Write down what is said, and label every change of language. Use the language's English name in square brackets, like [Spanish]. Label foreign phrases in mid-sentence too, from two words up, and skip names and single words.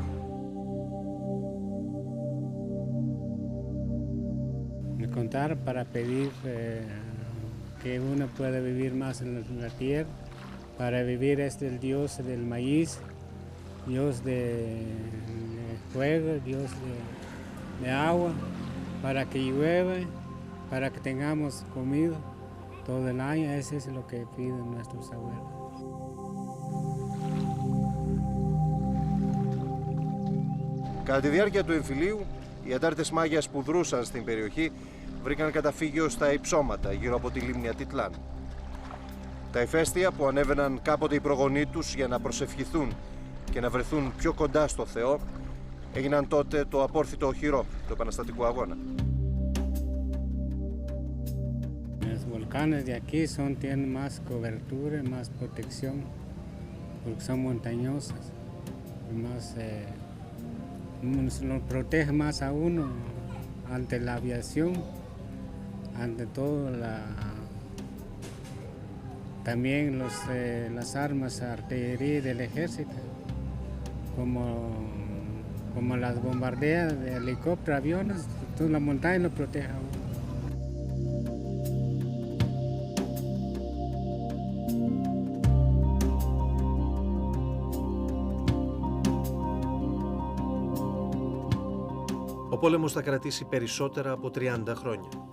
[Spanish] Me contaron para pedir que uno pueda vivir más en la tierra, para vivir el Dios del maíz, Dios del fuego, Dios de agua, para que llueva, para que tengamos comida todo el año. Eso es lo que piden nuestros abuelos. [Greek] Κατά τη διάρκεια του εμφυλίου, οι αντάρτες Μάγιας που δρούσαν στην περιοχή βρήκαν καταφύγιο στα υψώματα γύρω από τη λίμνη Ατιτλάν. Τα ηφαίστεια που ανέβαιναν κάποτε οι προγονείς τους για να προσευχηθούν και να βρεθούν πιο κοντά στο Θεό, έγιναν τότε το απόρθητο οχυρό του επαναστατικού αγώνα. [Spanish] Los volcanes de aquí tienen más cobertura, más protección, porque son montañosas, nos protege más a uno ante la aviación, ante todo también las armas de artillería del ejército, como las bombardeas de helicópteros, aviones, toda la montaña lo protege a uno. [Greek] Ο πόλεμος θα κρατήσει περισσότερα από 30 χρόνια.